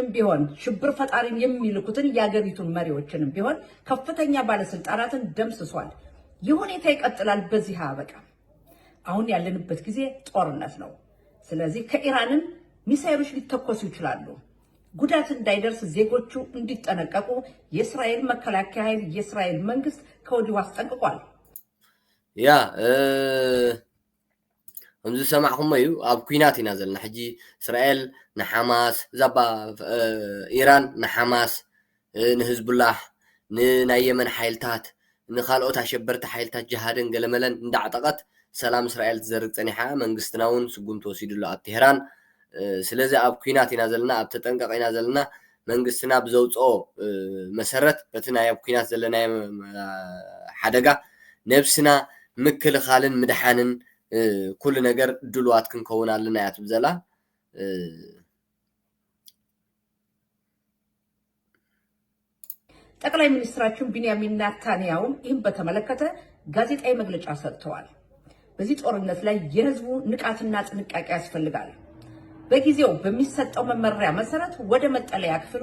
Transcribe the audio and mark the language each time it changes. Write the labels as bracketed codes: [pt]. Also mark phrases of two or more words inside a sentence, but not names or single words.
[am] ቢሆን ሽብር ፈጣሪን የሚልኩትን የአገሪቱን መሪዎችንም ቢሆን ከፍተኛ ባለስልጣናትን ደምስሷል። ይህ ሁኔታ ይቀጥላል። በዚህ አበቃ። አሁን ያለንበት ጊዜ ጦርነት ነው። ስለዚህ ከኢራንም ሚሳኤሎች ሊተኮሱ ይችላሉ። ጉዳት እንዳይደርስ ዜጎቹ እንዲጠነቀቁ የእስራኤል መከላከያ ኃይል የእስራኤል መንግስት ከወዲሁ አስጠንቅቋል። [ti] ያ ከምዚ ሰማዕኹም እዩ ኣብ ኩናት ኢና ዘለና ሕጂ እስራኤል ንሓማስ ዛባ ኢራን ንሓማስ ንህዝቡላህ ንናይ የመን ሓይልታት ንኻልኦት ኣሸበርቲ ሓይልታት ጅሃድን ገለመለን እንዳዕጠቐት ሰላም እስራኤል ትዘርግ ፀኒሓ መንግስትና እውን ስጉም ተወሲዱሉ ኣብ ቴህራን ስለዚ ኣብ ኩናት ኢና ዘለና ኣብ ተጠንቀቕ ኢና ዘለና መንግስትና ብዘውፅኦ መሰረት በቲ ናይ ኣብ ኩናት ዘለና ሓደጋ ነብስና ምክልኻልን ምድሓንን ኩሉ ነገር ድልዋት ክንከውን ኣለና እያ ትብል ዘላ [am] ጠቅላይ ሚኒስትራችን ቢንያሚን ኔታንያሁም ይህን በተመለከተ ጋዜጣዊ መግለጫ ሰጥተዋል። በዚህ ጦርነት ላይ የህዝቡ ንቃትና ጥንቃቄ ያስፈልጋል። በጊዜው በሚሰጠው መመሪያ መሰረት ወደ መጠለያ ክፍል